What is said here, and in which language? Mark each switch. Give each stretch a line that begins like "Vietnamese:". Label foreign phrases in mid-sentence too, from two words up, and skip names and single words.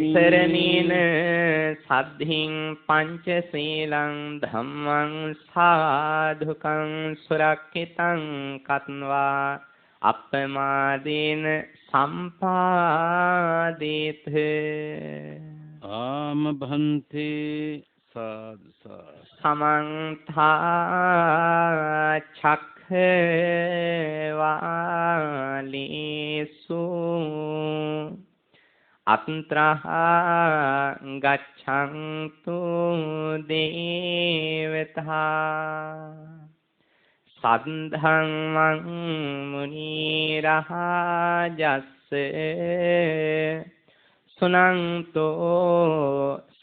Pali: ඉසරණීන සද්ධින් පංචශීලං ධම්මං සාධුකං සුරක්ඛිතං කତ୍වා අප්පමාදීන සම්පාදේත
Sinhala: ආම භන්තේ සාදු සාදු
Pali: සමන්තා චක්ඛවාලේසු අත්‍රා ගච්ඡන්තු දේවතා සද්ධම්මං මුනි රහජස්ස සුනන්තෝ